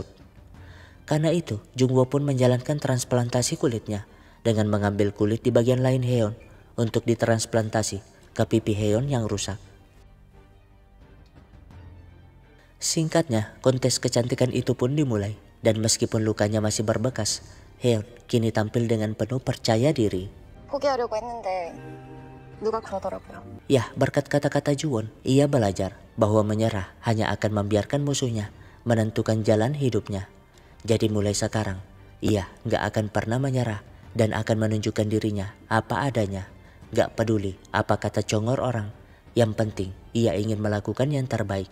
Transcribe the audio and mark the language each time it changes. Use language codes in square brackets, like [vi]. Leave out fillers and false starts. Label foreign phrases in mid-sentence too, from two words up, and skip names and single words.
[id] Karena itu, Jungwoo pun menjalankan transplantasi kulitnya dengan mengambil kulit di bagian lain Heon untuk ditransplantasi ke pipi Heon yang rusak. Singkatnya, kontes kecantikan itu pun dimulai, dan meskipun lukanya masih berbekas, Heon kini tampil dengan penuh percaya diri. [ko] 포기하려고 했는데 누가 그러더라고요. [id] Ya, berkat kata-kata Juwon, ia belajar bahwa menyerah hanya akan membiarkan musuhnya menentukan jalan hidupnya. Jadi mulai sekarang, ia gak akan pernah menyerah dan akan menunjukkan dirinya apa adanya. Gak peduli apa kata congor orang, yang penting ia ingin melakukan yang terbaik.